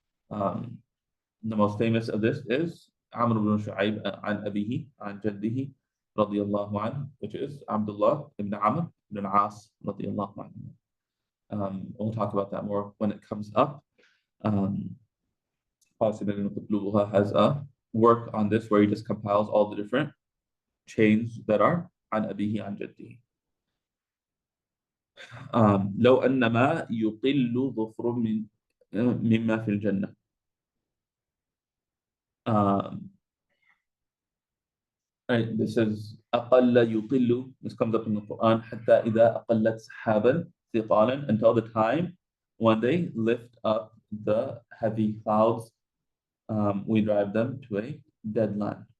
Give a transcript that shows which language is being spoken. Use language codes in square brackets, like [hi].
[en] Um, the most famous of this is Amr ibn Shu'ayb an Abihi an Jaddihi radiyallahu anhu, which is Abdullah ibn Amr ibn al-As radiyallahu anhu. We'll talk about that more when it comes up. Qasim ibn Qutluha has a work on this where he just compiles all the different chains that are an Abihi an Jaddihi. [ar] لو أنما يقل ظفر مما في الجنة. [en] Right, this is [ar] أقل يقل. [en] This comes up in the Quran. [ar] حتى إذا أقلت سحابا ثقالا, [en] until the time when they lift up the heavy clouds, we drive them to a dead land.